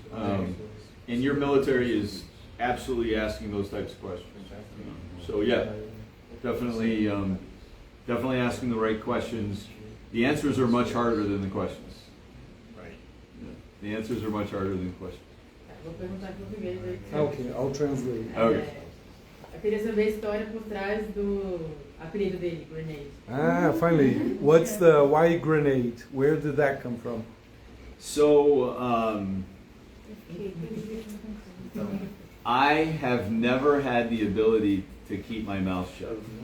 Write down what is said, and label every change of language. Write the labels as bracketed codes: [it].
[en] And your military is absolutely asking those types of questions. So yeah, definitely asking the right questions. The answers are much harder than the questions. Right. Yeah. The answers are much harder than the questions. [pt] Vou perguntar em português aí. [en] Okay, I'll translate. Okay. [pt] Eu queria saber a história por trás do apelido dele, Grenade. [en] Ah, finally. What's the why grenade? Where did that come from? So I have never had the ability to keep my mouth shut.